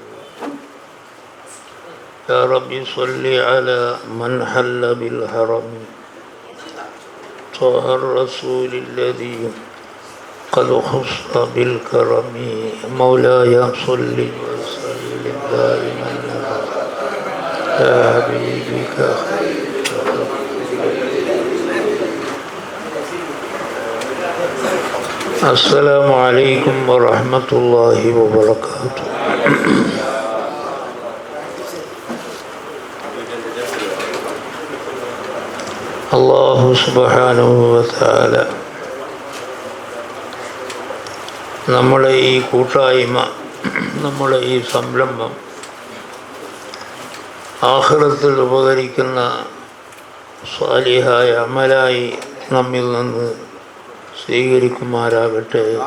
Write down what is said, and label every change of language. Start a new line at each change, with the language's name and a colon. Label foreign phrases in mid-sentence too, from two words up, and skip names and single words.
Arabic: يا رب صل على من حل بالحرم طه الرسول الذي قد خص بالكرم مولاي صل وسلم دائما على حبيبك السلام عليكم ورحمة الله وبركاته.
Malayalam: അല്ലാഹു
Arabic: سبحانه وتعالى
Malayalam: നമ്മളെ ഈ കൂട്ടായ്മ, നമ്മളെ ഈ സംരംഭം ആഖിറത്തിൽ ഉപകരിക്കുന്ന സ്വാലിഹായ അമലായി നമ്മിൽ നിന്ന് സ്വീകരിക്കുമാറാകട്ടെ.